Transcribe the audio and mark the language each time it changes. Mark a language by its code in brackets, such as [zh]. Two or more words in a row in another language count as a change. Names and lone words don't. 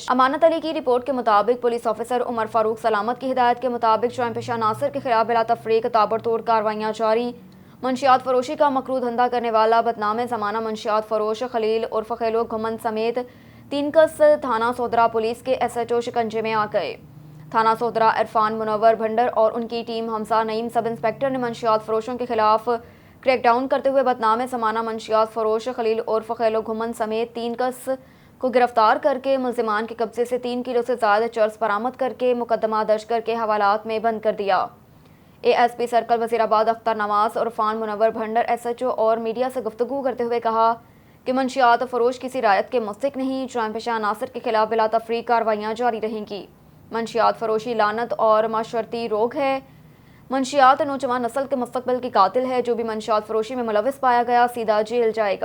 [ur] امانت علی کی رپورٹ کے مطابق پولیس آفیسر عمر فاروق سلامت کی ہدایت کے مطابق جرم پیشہ ناصر کے خلاف بلا تفریق تابڑتوڑ کارروائیاں جاری. منشیات فروشی کا مکرو دھندا کرنے والا بدنامِ زمانہ منشیات فروش خلیل اور فخیلو گھمن سمیت 3 کس تھانہ سوہدرہ پولیس کے SHO شکنجے میں آ گئے. تھانہ سودرا عرفان منور بھنڈر اور ان کی ٹیم حمزہ نعیم سب انسپکٹر نے منشیات فروشوں کے خلاف کریک ڈاؤن کرتے ہوئے بدنام سمانہ منشیات فروش خلیل عرف خیلو گھمن سمیت 3 کس کو گرفتار کر کے ملزمان کے قبضے سے 3 کلو سے زائد چرس برآمد کر کے مقدمہ درج کر کے حوالات میں بند کر دیا۔ اے ایس پی سرکل وزیر آباد اختر نواز عرفان منور بھنڈر ایس ایچ او اور میڈیا سے گفتگو کرتے ہوئے کہا کہ منشیات فروش کسی رعایت کے مستحق نہیں، جرائم پیشہ عناصر کے خلاف بلا تفریق کارروائیاں جاری رہیں گی۔ منشیات فروشی لعنت اور معاشرتی روگ ہے۔ منشیات نوجوان نسل کے مستقبل کی قاتل ہے، جو بھی منشیات فروشی میں ملوث پایا گیا سیدھا جیل جائے گا۔